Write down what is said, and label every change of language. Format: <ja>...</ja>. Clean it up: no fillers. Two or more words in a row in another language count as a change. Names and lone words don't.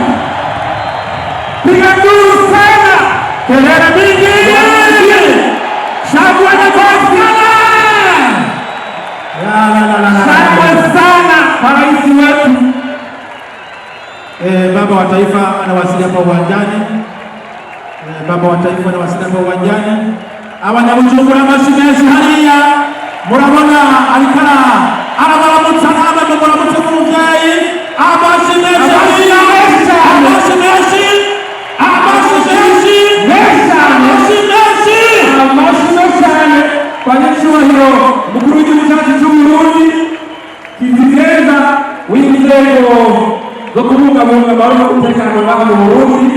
<sw>Piga nduru sana. kelele mingi Shangwe na sana. Shangwe sana kwa rais wetu. Baba wa taifa anawasili hapa uwanjani.</sw> <rn>Abanyabujumbura amashi menshi hariya murabona arikara arabaramutsa namwe muramutse muvyayi amashi menshi hariya amashi menshi kwa nyiricyubahiro umukuru w'igihugu cyacu cy'Uburundi kizigenza w'inzego zo kubungabunga amahoro n'umutekano ngaha mu Burundi.</rn>